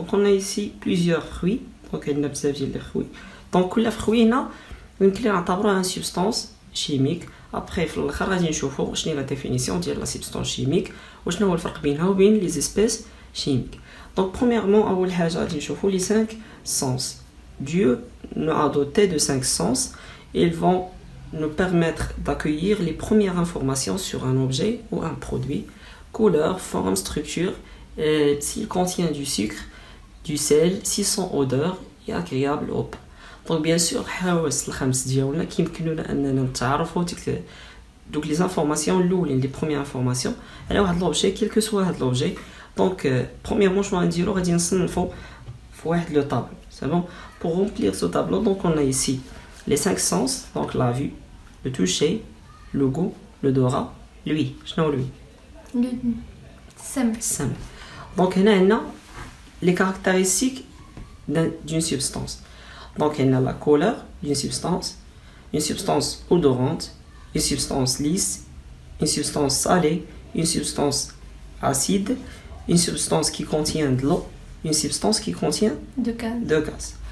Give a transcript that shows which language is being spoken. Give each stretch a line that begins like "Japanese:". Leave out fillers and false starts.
Arabic: دونك
French: on a ici plusieurs fruits،
Arabic: دونك عندنا بزاف ديال لي خوي. دونك كل فروي هنا يمكن نعتبروها ان سبستانس شيميك. ابري في الاخر غادي نشوفوا شنو هي لا ديفينيسيون ديال لا سبستانس شيميك وشنو هو الفرق بينها وبين لي زيسبيس شيميك. دونك برومييرمون اول حاجه غادي نشوفوا لي 5 sens.
French: Dieu nous a doté de 5 sens. Ils vont nous permettre d'accueillir les premières informations sur un objet ou un produit: couleur, forme, structure, s'il contient du sucre, du sel, s'ils sont odeurs et agréables au pas.
Arabic: Donc bien sûr الحواس الخمس ديالنا كيمكننا اننا نتعرفوا دوك لي زانفورماسيون الاولين لي بروميير انفورماسيون على واحد لوبجي كيل كو سوا هاد لوبجي. دونك برومييرمون شنو غنديرو، غادي نصنفوا في واحد لو طابلو.
French: سي بون pour remplir ce tableau. Donc on a ici les 5 sens, donc la vue, le toucher, le goût, l'odorat, l'ouïe.
Arabic: شنو l'ouïe؟ السمع.
French: Donc
Arabic: هنا عندنا
French: les caractéristiques d'une substance. Donc il y a la couleur d'une une substance odorante, une substance lisse, une substance salée, une substance acide, une substance qui contient de l'eau, une substance qui contient de gaz.